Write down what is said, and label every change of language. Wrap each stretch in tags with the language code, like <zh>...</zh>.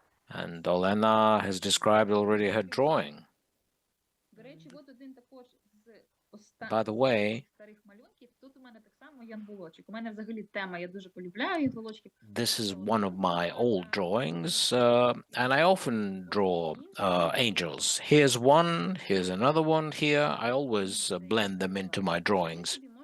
<en>And Olena has described already her drawing.</en> <uk>До речі, от один також з</uk> <en>By the way,</en> <uk>старих малюнків. Тут у мене так само янголочок. У мене взагалі тема, я дуже полюбляю янголочків.</uk> <en>this is one of my old drawings, and I often draw angels. Here's one, here's another one here. I always blend them into my drawings.</en>